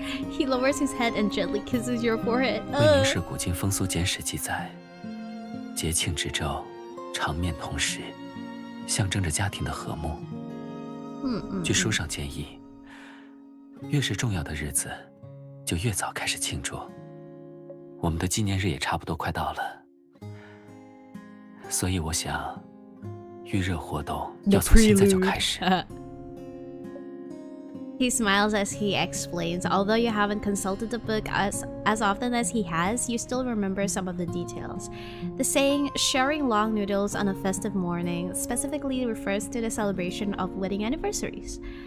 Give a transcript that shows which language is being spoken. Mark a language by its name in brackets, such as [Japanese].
[English] He lowers his head and gently kisses your forehead. [Chinese] 为凝视古今风俗简史记载，节庆之昼，长面同食，象征着家庭的和睦。据书上建议，越是重要的日子，就越早开始庆祝。我们的纪念日也差不多快到了，所以我想，预热活动要从现在就开始。 [English] He smiles as he explains. Although you haven't consulted the book as often as he has, you still remember some of the details. The saying, sharing long noodles on a festive morning, specifically refers to the celebration of wedding anniversaries.